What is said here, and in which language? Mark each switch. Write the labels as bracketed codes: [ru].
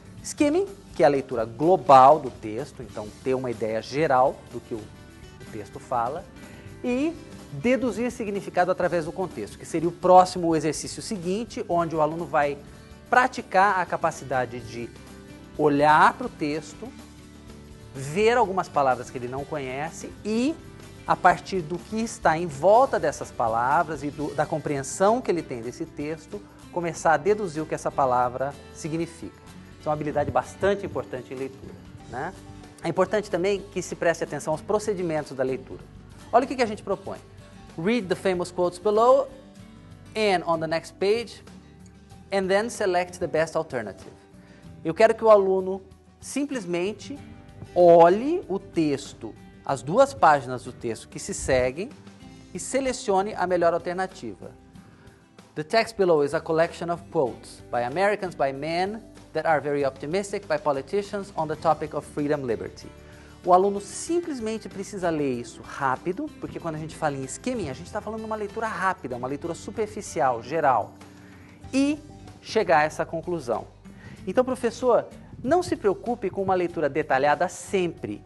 [pt] Skimming, que é a leitura global do texto, então ter uma ideia geral do que o texto fala, e deduzir significado através do contexto, que seria o próximo exercício seguinte, onde o aluno vai praticar a capacidade de olhar para o texto, ver algumas palavras que ele não conhece e, a partir do que está em volta dessas palavras e da compreensão que ele tem desse texto, começar a deduzir o que essa palavra significa. Isso é uma habilidade bastante importante em leitura, né? É importante também que se preste atenção aos procedimentos da leitura. Olha o que a gente propõe. [en] Read the famous quotes below and on the next page and then select the best alternative. [pt] Eu quero que o aluno simplesmente olhe o texto, as 2 páginas do texto que se seguem e selecione a melhor alternativa. [en] The text below is a collection of quotes by Americans, by men that are very optimistic, by politicians on the topic of freedom, liberty. [pt] O aluno simplesmente precisa ler isso rápido, porque quando a gente fala em skimming, a gente está falando de uma leitura rápida, uma leitura superficial, geral, e chegar a essa conclusão. Então, professor, não se preocupe com uma leitura detalhada sempre.